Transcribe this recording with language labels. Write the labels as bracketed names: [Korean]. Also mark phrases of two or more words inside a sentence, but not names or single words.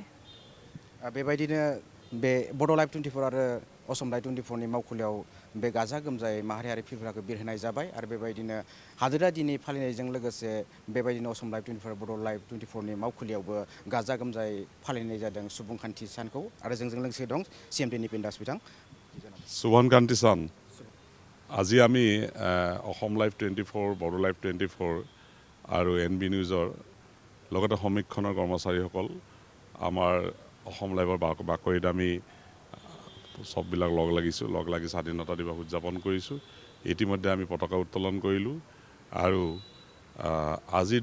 [Bodo] बेबायदिनो बे बड' लाइभ 24 आरो असम लाइभ 24 नि मावखुलियाव बे गाजा गोमजायै माहारियारि फिरफिलाखौ बिरहोनाय जाबाय आरो बेबायदिनो हादोरा दिनै फालिनायजों लोगोसे बेबायदिनो असम लाइभ 24 बड' लाइभ 24 नि मावखुलियावबो गाजा गोमजायै फालिनाय जादों सुबुंखान्थि सानखौ आरो जोंजों लोगोसे दं सिएमडि निपेन दास बिथां [Assamese] सुबनकान्ति सान আজি আমি অসম লাইভ 24 বড়ো লাইভ 24 আৰু এনবি নিউজৰ লগতে সমীক্ষণৰ কৰ্মচাৰীসকল আমাৰ অসম লাইভৰ বাকৰিত আমি সববিলাক লগ লাগি স্বাধীনতা দিৱস উদযাপন কৰিছোঁ ইতিমধ্যে আমি পতাকা উত্তোলন কৰিলোঁ আৰু আজিৰ